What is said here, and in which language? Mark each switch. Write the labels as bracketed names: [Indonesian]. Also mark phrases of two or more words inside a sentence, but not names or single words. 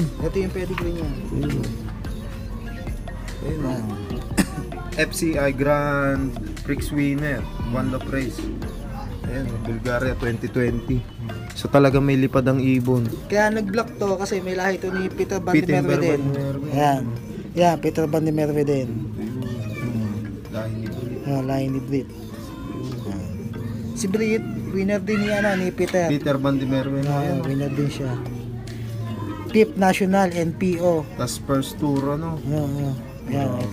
[Filipino] Ito yung pedigree niya. Ayun. [English] FCI Grand Prix winner, One Love Race. [Filipino] Ayan, Bulgaria 2020. So talagang may lipad ang ibon. Kaya nag-block to kasi may lahi to ni Peter Van de Peter Merwe din. Van de Merwe. Ayan. Yeah, Peter Van de Merwe din. Lahi ni Brit. Lahi ni Brit. Si Brit, winner din ni Peter. Peter Van de Merwe na yan. Winner din siya. [English] Fifth National [Filipino] NPO. Tas [English] first tour, [Filipino] ano. Yan, ito.